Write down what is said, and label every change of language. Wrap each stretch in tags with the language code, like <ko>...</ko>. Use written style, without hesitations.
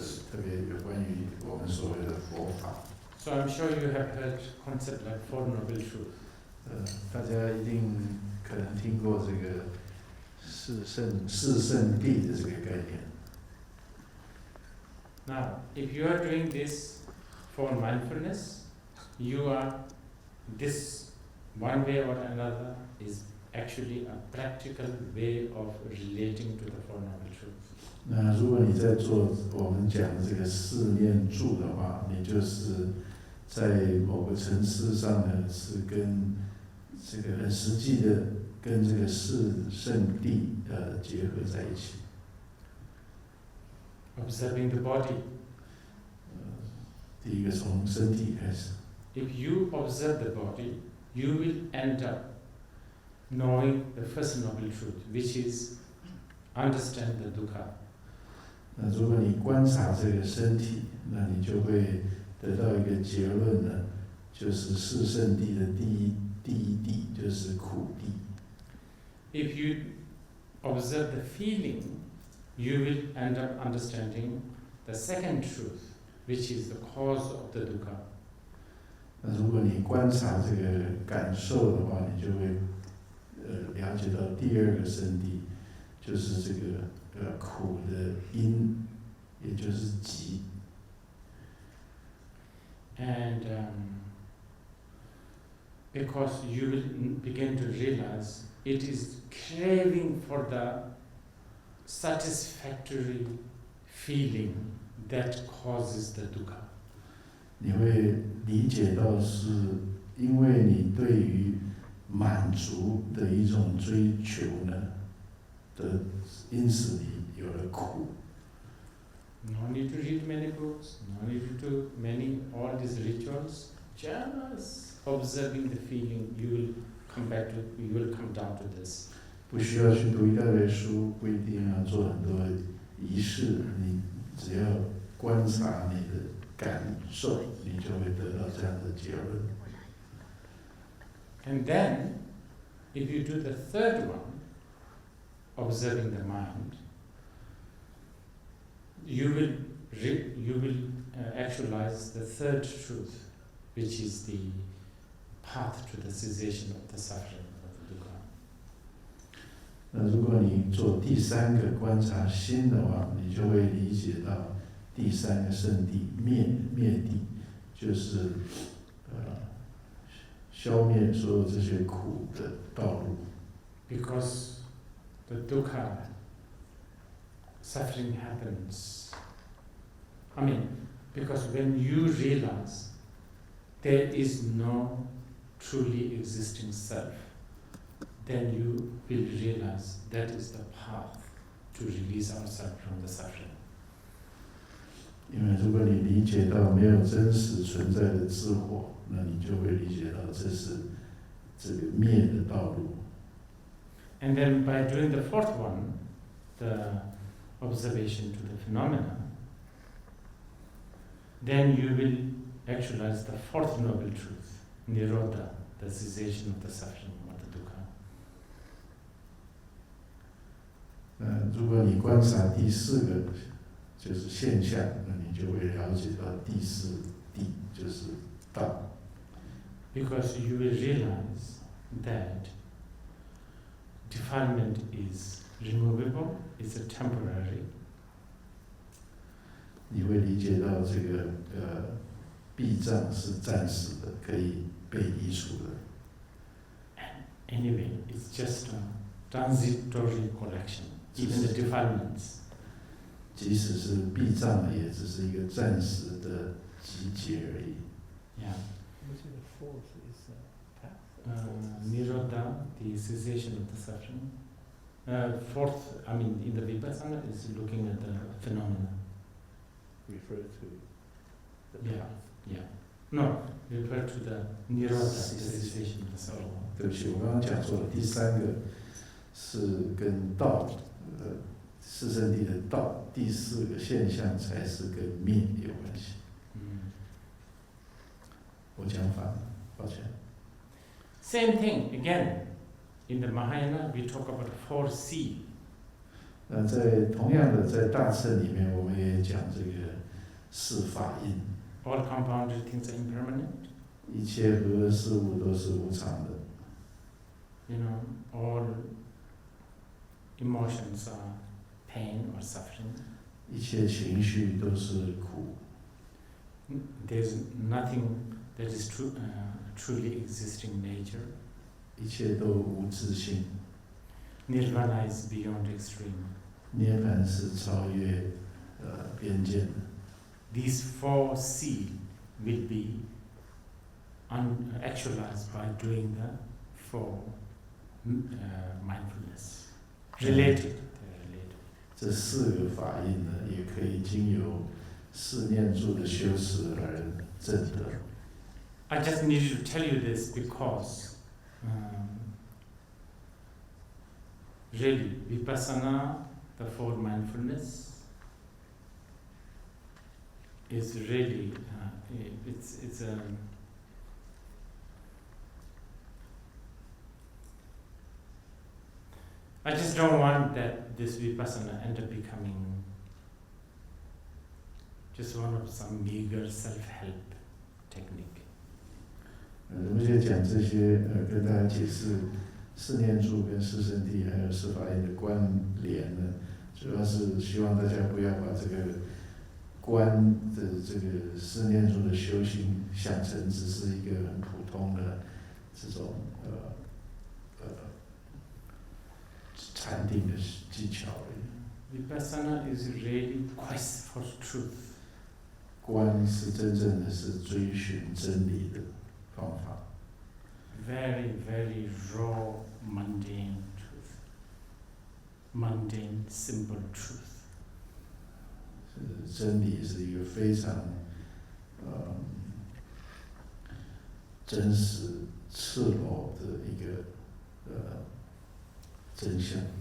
<zh>特别有关于我们所谓的佛法。</zh> <en>So I'm sure you have heard concept like Four Noble Truths.</en> <zh>大家一定可能听过这个四圣谛的这个概念。</zh> <en>Now, if you are doing this for mindfulness, you are this one way or another is actually a practical way of relating to the Four Noble Truths.</en> <zh>那如果你在做我们讲的这个四念住的话，你就是在某个层次上呢，是跟这个很实际的跟这个四圣谛结合在一起。</zh> <en>Observing the body.</en> <zh>第一个从身体开始。</zh> <en>If you observe the body, you will end up knowing the first noble truth, which is understand the dukkha.</en> <zh>那如果你观察这个身体，那你就会得到一个结论呢，就是四圣谛的第一谛就是苦谛。</zh> <en>If you observe the feeling, you will end up understanding the second truth, which is the cause of the dukkha.</en> <zh>那如果你观察这个感受的话，你就会了解到第二个圣谛，就是这个苦的因，也就是集。</zh> <en>And because you will begin to realize it is craving for the satisfactory feeling that causes the dukkha.</en> <zh>你会理解到是因为你对于满足的一种追求呢，因此你有了苦。</zh> <en>No need to read many books, no need to do all these rituals. Just observing the feeling, you will come down to this.</en> <zh>不需要去读一大堆书，不一定要做很多仪式，你只要观察你的感受，你就会得到这样的结论。</zh> <en>And then, if you do the third one, observing the mind, you will actualize the third truth, which is the path to the cessation of the suffering of the dukkha.</en> <zh>那如果你做第三个观察心的话，你就会理解到第三个圣谛灭谛，就是消灭所有这些苦的道路。</zh> <en>Because the dukkha suffering happens. Because when you realize there is no truly existing self, then you will realize that is the path to release ourselves from the suffering.</en> <zh>因为如果你理解到没有真实存在的自我，那你就会理解到这是这个灭的道路。</zh> <en>And then by doing the fourth one, the observation to the phenomena, then you will actualize the fourth noble truth, Nirodha, the cessation of the suffering of the dukkha.</en> <zh>如果你观察第四个就是现象，那你就会了解到第四谛就是道。</zh> <en>Because you will realize that defilement is removable, it's a temporary.</en> <zh>你会理解到这个避障是暂时的，可以被移除的。</zh> <en>Anyway, it's just a transitory collection, even the defilements.</en> <zh>即使是避障，也只是一个暂时的集结而已。</zh> <en>Yeah. Which is the fourth is path. Nirodha, the cessation of the suffering. Fourth, in the Vipassana, is looking at the phenomena. Refer to the Yeah. path. Yeah. No, refer to the Nirodha, the cessation of the suffering.</en> <zh>对不起，我刚刚讲错了。第三个是跟道，四圣谛的道，第四个现象才是跟灭有关系。我讲反了，抱歉。</zh> <en>Same thing again. In the Mahayana, we talk about 4C.</en> <zh>那在同样的在大乘里面，我们也讲这个四法印。</zh> <en>All compounded things are impermanent.</en> <zh>一切和事物都是无常的。</zh> <en>All emotions are pain or suffering.</en> <zh>一切情绪都是苦。</zh> <en>There's nothing that is truly existing nature.</en> <zh>一切都无自性，</zh> <en>Nirvana is beyond extreme.</en> <zh>涅槃是超越边界的。</zh> <en>These 4 C will be actualized by doing the 4 mindfulness. Related. They're related.</en> <zh>这4个法印呢，也可以经由四念住的修持而证得。</zh> <en>I just need to tell you this because really Vipassana, the 4 mindfulness, is really it's a I just don't want that this Vipassana end up becoming just one of some meager self-help technique.</en> <zh>我们现在讲这些跟大家解释四念住跟四圣谛还有四法印的关联呢，主要是希望大家不要把这个观的这个四念住的修行想成只是一个很普通的这种禅定的技巧而已。</zh> <en>Vipassana is really quest for truth.</en> <zh>观是真正的是追寻真理的方法。</zh> <en>Very, very raw, mundane truth. Mundane, simple truth.</en> <zh>真理是一个非常真实、赤裸的一个真相。</zh>